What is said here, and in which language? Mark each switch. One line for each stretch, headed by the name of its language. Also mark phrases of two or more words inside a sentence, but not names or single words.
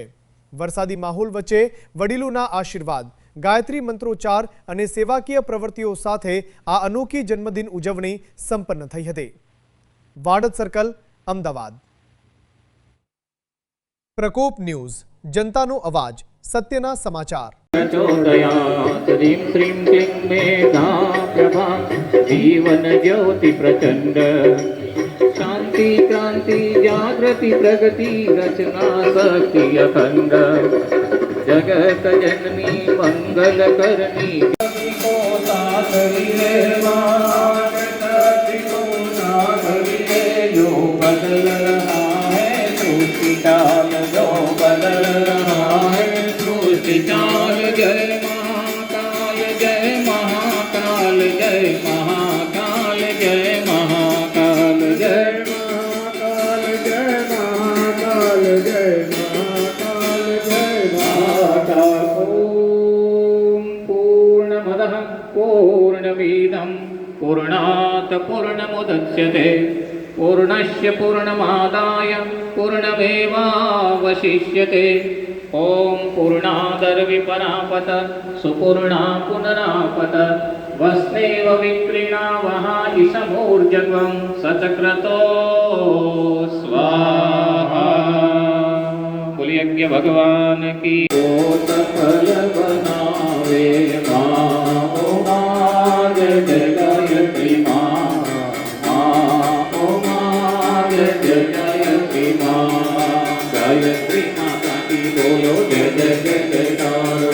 Gujarati: વરસાદી માહોલ વચ્ચે વડીલોના આશીર્વાદ, ગાયત્રી મંત્રોચ્ચાર અને સેવાકીય પ્રવૃત્તિઓ સાથે આ અનોખી જન્મદિન ઉજવણી સંપન્ન થઈ હતી। વાડજ સર્કલ, અમદાવાદ। પ્રકોપ ન્યૂઝ, જનતાનો અવાજ, સત્યના સમાચાર।
Hindi: श्रीं श्रीं क्लीं मेघा प्रभा जीवन ज्योति प्रचंड शांति क्रांति जागृति प्रगति रचना शक्ति अखंड जगत जननी मंगल करनी को साथ रे जो बदल रहा है सृष्टि काल, जो बदल रहा है सृष्टि काल। जय महाकाल, जय महाकाल, जय महाकाल, जय महाकाल, जय महाकाल, जय महाकाल, जय महाकाल, जय महाकाल।
Sanskrit: ओम पूर्णमदः पूर्णमिदं पूर्णात् पूर्णमुदच्यते पूर्णस्य पूर्णमादाय पूर्णमेवावशिष्यते। ओम पूर्णादर्विपरापत सुपूर्णा पुनरापत वस्नेव विप्रीणा वहादि समूर्जत्वं सचक्रतो स्वाहा।
Hindi: बोलिए भगवान की। सफल बनावे माँ जय जय गायत्री माँ, जय गायत्री माँ, गायत्री माता की बोलो जय जय जय जयकारो।